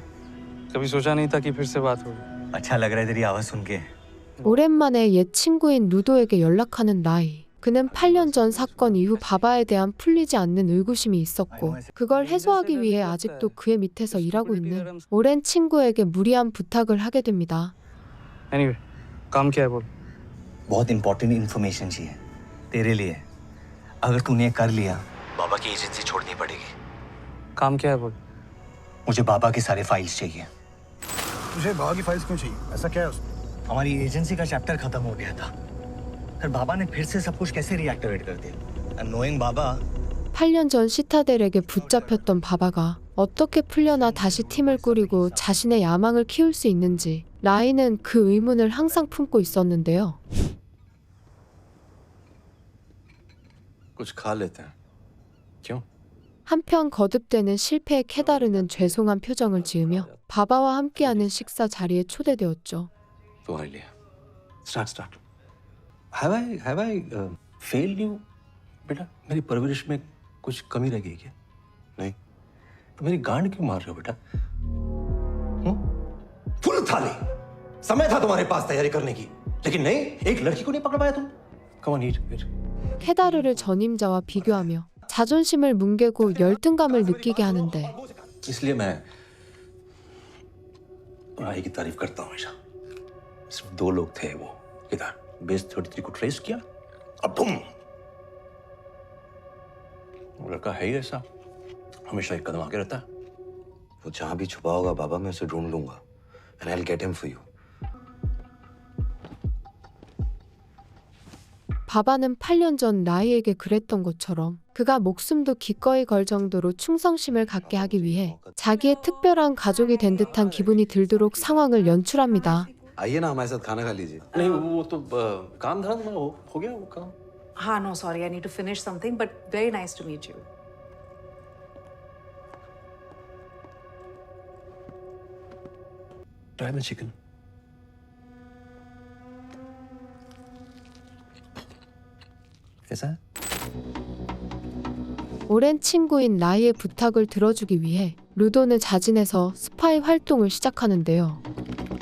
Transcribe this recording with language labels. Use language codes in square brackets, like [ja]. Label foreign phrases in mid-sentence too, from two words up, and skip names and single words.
[hi] कभी सोचा नहीं था कि फिर से बात होगी। अच्छा लग रहा है तेरी आवाज सुन के। [ko] 오랜만에 옛 친구인 루도에게 연락하는 라이. 그는 8년 전 사건 이후 바바에 대한 풀리지 않는 의구심이 있었고 그걸 해소하기 위해 아직도 그의 밑에서 일하고 있는 오랜 친구에게 무리한 부탁을 하게 됩니다. [en] Anyway, [hi] काम क्या है बोल? बहुत [en] important information [hi] चाहिए तेरे लिए। अगर तूने कर लिया बाबा की एजेंसी छोड़नी पड़ेगी। काम क्या है बोल? मुझे बाबा के सारे फाइल्स चाहिए। तुझे बाबा की फाइल्स क्यों चाहिए? ऐसा क्या है उसमें? हमारी एजेंसी का चैप्टर खत्म हो गया था। फिर बाबा ने फिर से सब कुछ कैसे रिएक्टिवेट कर दिया? [en] Knowing बाबा [ko] 8년 전 시타델에게 붙잡혔던 바바가 어떻게 풀려나 다시 팀을 꾸리고 자신의 야망을 키울 수 있는지 라이는 그 의문을 항상 품고 있었는데요. [hi] कुछ खा लेते हैं। क्यों? [ko] 한편 거듭되는 실패에 케다르는 죄송한 표정을 지으며 바바와 함께하는 식사 자리에 초대되었죠. [hi] तुम्हारे लिए। [en] Start. Have I failed you, [hi] बेटा? मेरी परवरिश में कुछ कमी रह गई क्या? नहीं। तो मेरी गांड क्यों मार रहे हो बेटा? फुल थाली। समय था तुम्हारे पास तैयारी करने की, लेकिन नहीं, एक लड़की को नहीं पकड़ पाया तुम। [en] Come on, eat. [ko] 케다르를 전임자와 비교하며 자존심을 뭉개고 열등감을 느끼게 하는데 [hi] इसलिए मैं राही की तारीफ करता हूँ हमेशा। सिर्फ 2 लोग थे, वो किधर बेस 33 को ट्रेस किया, अब तुम। वो लड़का है ही ऐसा, हमेशा एक कदम आगे रहता है। वो जहां भी छुपा होगा बाबा, मैं उसे ढूंढ लूंगा। [en] And I'll get him for you. [ko] 바바는 8년 전 라이에게 그랬던 것처럼 그가 목숨도 기꺼이 걸 정도로 충성심을 갖게 하기 위해 자기의 특별한 가족이 된 듯한 기분이 들도록 상황을 연출합니다. [hi] आइए ना हमारे साथ खाना खा लीजिए। नहीं, वो तो काम धरा था, हो गया वो काम। हाँ, [en] no, sorry, I need to finish something, but very nice to meet you. Try the chicken. [hi] कैसा है? [ko] 오랜 친구인 라이의 부탁을 들어주기 위해 루도는 자진해서 스파이 활동을 시작하는데요.